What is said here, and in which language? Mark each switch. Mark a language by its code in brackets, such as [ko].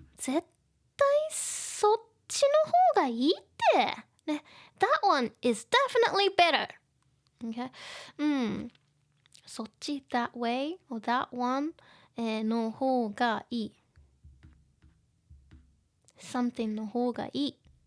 [ja] 絶対そっちの方がいいって。 [en] That one is definitely better. Okay? そっち that way or that one の方がいい。 [ja] something の方がいい。